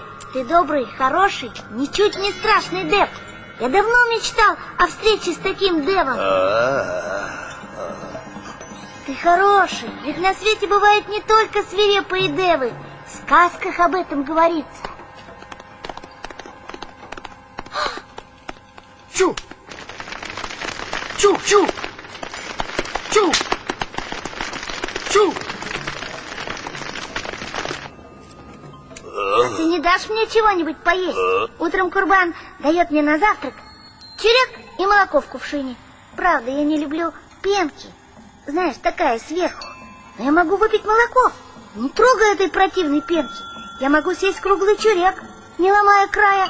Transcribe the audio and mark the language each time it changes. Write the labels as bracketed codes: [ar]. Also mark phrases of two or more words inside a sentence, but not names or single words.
[ru] Ты добрый, хороший, ничуть не страшный Дэв. Я давно мечтал о встрече с таким Девом. Ты хороший, ведь на свете бывают не только свирепые Девы. В сказках об этом говорится. Чу! Чу! Чу! Чу! Чу! А ты не дашь мне чего-нибудь поесть? Утром Курбан дает мне на завтрак чурек и молоко в кувшине. Правда, я не люблю пенки. Знаешь, такая сверху. Но я могу выпить молоко, не трогая этой противной пенки. Я могу съесть круглый чурек, не ломая края.